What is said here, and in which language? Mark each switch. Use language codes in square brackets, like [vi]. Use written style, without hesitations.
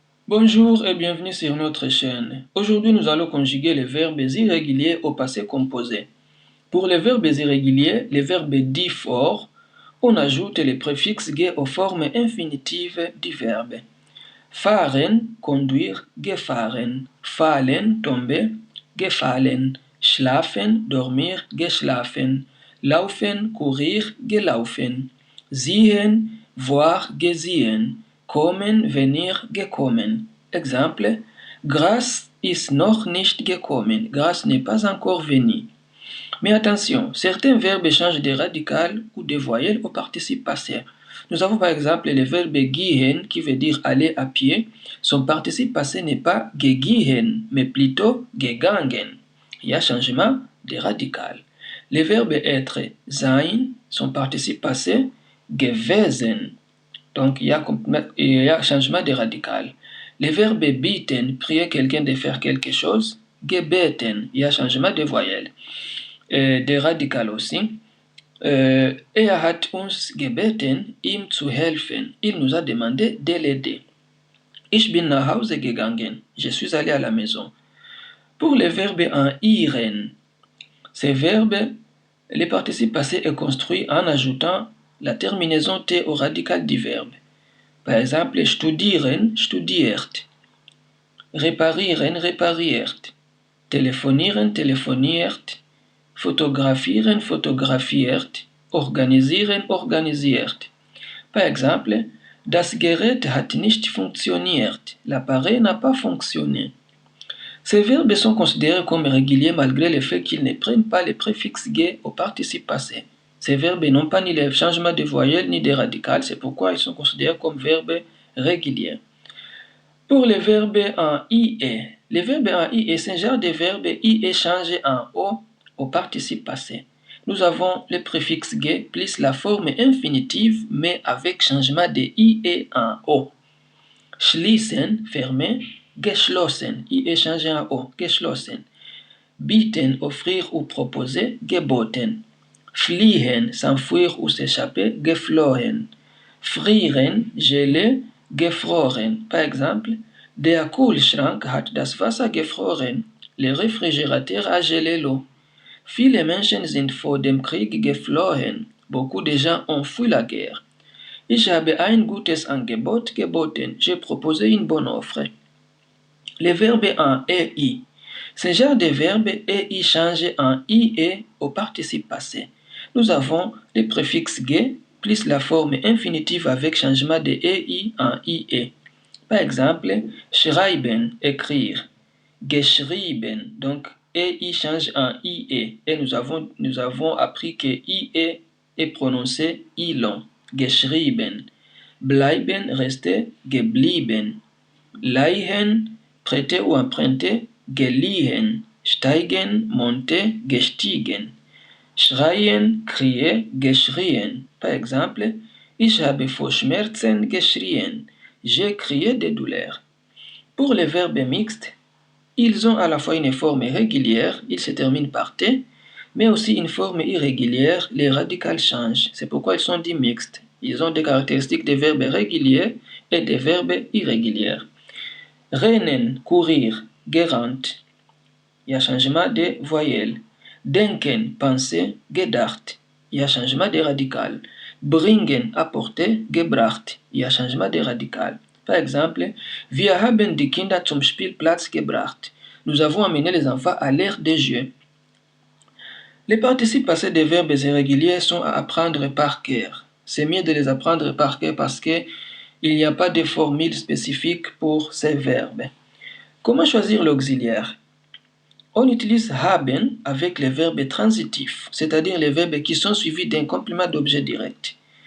[fr] Bonjour et bienvenue sur notre chaîne. Aujourd'hui, nous allons conjuguer les verbes irréguliers au passé composé. Pour les verbes irréguliers, les verbes dits forts, on ajoute les préfixes ge aux formes infinitives du verbe. [de] Fahren, conduire, gefahren. Fallen, tomber, gefallen. Schlafen, dormir, geschlafen. Laufen, courir, gelaufen. Sehen, voir, gesehen. Kommen, venir, gekommen. Exemple, Gras ist noch nicht gekommen. [fr] Gras n'est pas encore venu. Mais attention, certains verbes changent de radical ou de voyelle au participe passé. Nous avons par exemple le verbe gehen qui veut dire aller à pied. Son participe passé n'est pas gegihen, mais plutôt gegangen. Il y a changement de radical. Le verbe être sein, son participe passé gewesen. Donc il y a changement de radical. Le verbe bitten, prier quelqu'un de faire quelque chose, gebeten, il y a changement de voyelle. De radical aussi. [de] Hat uns gebeten, ihm zu helfen. [fr] Il nous a demandé de l'aider. [de] Ich bin nach Hause gegangen. [fr] Je suis allé à la maison. Pour le verbe en iren, ces verbes, le participe passé est construit en ajoutant la terminaison T au radical du verbe. Par exemple, [de] studieren, studiert. Reparieren, repariert. Telefonieren, telefoniert. Fotografieren, fotografiert. Organisieren, organisiert. [fr] Par exemple, [de] das Gerät hat nicht funktioniert. [fr] L'appareil n'a pas fonctionné. Ces verbes sont considérés comme réguliers malgré le fait qu'ils ne prennent pas le préfixe ge au participe passé. Ces verbes n'ont pas ni le changement de voyelle ni de radical, c'est pourquoi ils sont considérés comme verbes réguliers. Pour les verbes en IE, les verbes en IE, c'est un genre de verbe IE changé en O au participe passé. Nous avons le préfixe ge plus la forme infinitive mais avec changement de IE en O. Schließen, fermer, geschlossen, IE changé en O, geschlossen. Bieten, offrir ou proposer, geboten. Fliehen, s'enfuir ou s'échapper, geflohen. [de] Frieren, geler, gefroren. [fr] Par exemple, [de] der Kühlschrank hat das Wasser gefroren. [fr] Le réfrigérateur a gelé l'eau. [de] Viele Menschen sind vor dem Krieg geflohen. [fr] Beaucoup de gens ont fui la guerre. [de] Ich habe ein gutes Angebot geboten. [fr] J'ai proposé une bonne offre. Les verbes en EI. Ce genre de verbe EI changé en IE au participe passé. Nous avons le préfixe ge plus la forme infinitive avec changement de EI en IE. Par exemple, schreiben, écrire. Geschrieben, donc EI change en IE. Et nous avons appris que IE est prononcé I long. [de] Geschrieben. Bleiben, rester, geblieben. [fr] Leihen, prêter ou emprunter, geliehen. [de] Steigen, monter, gestiegen. Schreien, crier, geschrien. [fr] Par exemple, [de] ich habe vor Schmerzen geschrien. [fr] J'ai crié de douleur. Pour les verbes mixtes, ils ont à la fois une forme régulière, ils se terminent par T, mais aussi une forme irrégulière, les radicales changent. C'est pourquoi ils sont dits mixtes. Ils ont des caractéristiques des verbes réguliers et des verbes irréguliers. Rennen, courir, gerannt. Il y a changement de voyelle. Denken, penser, gedacht. Il y a changement de radical. Bringen, apporter, gebracht. Il y a changement de radical. Par exemple, [de] wir haben die Kinder zum Spielplatz gebracht. [fr] Nous avons amené les enfants à l'aire des jeux. Les participes passés des verbes irréguliers sont à apprendre par cœur. C'est mieux de les apprendre par cœur parce qu'il n'y a pas de formule spécifique pour ces verbes. Comment choisir l'auxiliaire? On utilise haben avec les verbes transitifs, c'est-à-dire les verbes qui sont suivis d'un complément d'objet direct.